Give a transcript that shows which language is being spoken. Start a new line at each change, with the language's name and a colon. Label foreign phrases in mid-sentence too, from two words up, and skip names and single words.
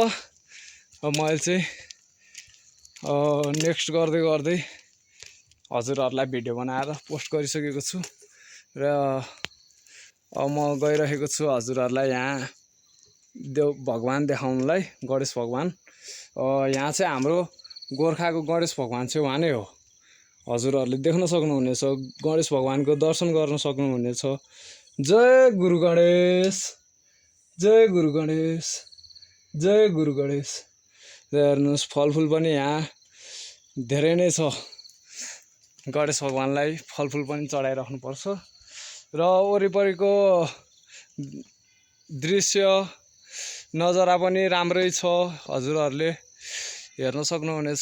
Nepali: मैले चाहिँ नेक्स्ट गर्दै गर्दै हजुरहरूलाई भिडियो बनाएर पोस्ट गरिसकेको छु र म गइरहेको छु हजुरहरूलाई यहाँ भगवान देखाउनलाई, गणेश भगवान। यहाँ चाहिँ हाम्रो गोर्खाको गणेश भगवान चाहिँ उहाँ नै हो, हजुरहरूले देख्न सक्नुहुनेछ, गणेश भगवानको दर्शन गर्न सक्नुहुनेछ। जय गुरु गणेश, जय गुरु गणेश, जय गुरु गणेश। हेर्नुहोस् फलफुल पनि यहाँ धेरै नै छ, गणेश भगवानलाई फलफुल पनि चढाइराख्नुपर्छ। र वरिपरिको दृश्य नजारा पनि राम्रै छ, हजुरहरूले हेर्न सक्नुहुनेछ।